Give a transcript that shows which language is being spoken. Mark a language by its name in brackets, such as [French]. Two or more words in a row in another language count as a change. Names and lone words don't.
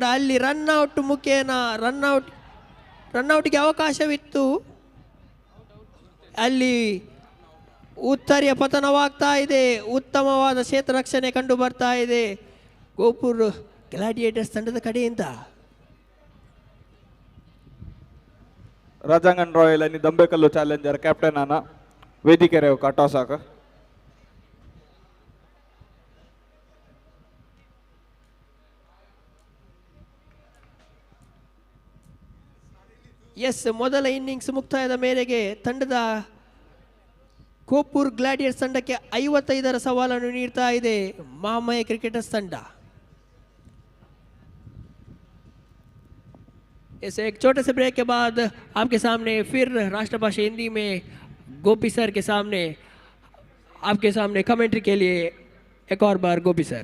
[Kannada] ಅಲ್ಲಿ ರನ್ಔಟ್ ಮುಖೇನ ರನ್ಔಟ್ಗೆ ಅವಕಾಶವಿತ್ತು, ಅಲ್ಲಿ ಉತ್ತರಿಯ ಪತನವಾಗ್ತಾ ಇದೆ. ಉತ್ತಮವಾದ ಕ್ಷೇತ್ರ ರಕ್ಷಣೆ ಕಂಡು ಬರ್ತಾ ಇದೆ ಗೋಪುರ್ ಗ್ಲಾಡಿಯೇಟರ್ಸ್ ತಂಡದ ಕಡೆಯಿಂದ. [Konkani] राजांगण रॉयल आणि दंबेकल्लू चॅलेंजर कॅप्टनाना वेदिकेर काटोसाक. [Kannada] ಎಸ್, ಮೊದಲ ಇನ್ನಿಂಗ್ಸ್ ಮುಕ್ತಾಯದ ಮೇರೆಗೆ ತಂಡದ ಗೋಪುರ್ ಗ್ಲಾಡಿಯರ್ಸ್ ತಂಡಕ್ಕೆ 55ರ ಸವಾಲನ್ನು ನೀಡ್ತಾ ಇದೆ ಮಹಾಮಾಯ ಕ್ರಿಕೆಟರ್ಸ್ ತಂಡ. [Hindi] इस एक छोटे से ब्रेक के बाद आपके सामने फिर राष्ट्रभाषा हिंदी में गोपी सर के सामने आपके सामने कमेंट्री के लिए एक और बार गोपी सर.